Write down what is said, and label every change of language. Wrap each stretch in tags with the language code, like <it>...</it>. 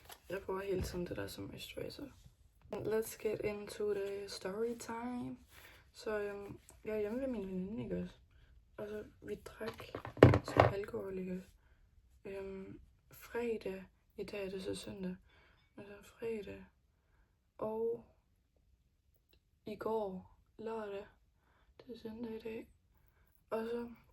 <da>Jeg bruger hele tiden det der som moisturiser.</da> <en>Let's get into the story time.</en> <da>Så jeg er hjemme ved min veninde, ikke også? Og så vi drak som alkohol, ikke også? Fredag, i dag er det så søndag, altså fredag, og i går, lørdag, det er søndag i dag, og så,</da>